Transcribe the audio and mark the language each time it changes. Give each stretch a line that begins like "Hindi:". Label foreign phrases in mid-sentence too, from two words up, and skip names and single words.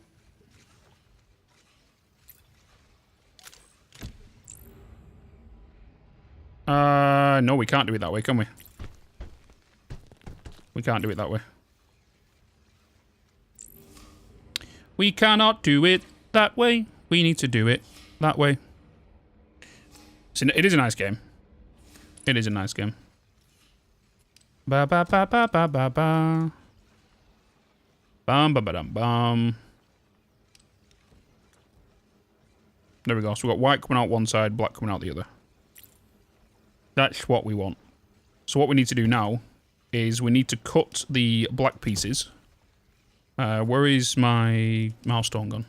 English: No, we can't do it that way, can we? We can't do it that way. We cannot do it that way. We need to do it that way. So it is a nice game. It is a nice game. Ba ba ba ba ba ba ba. Bum ba ba dum bum. There we go. So we've got white coming out one side, black coming out the other. That's what we want. So what we need to do now is we need to cut the black pieces. Where is my milestone gone?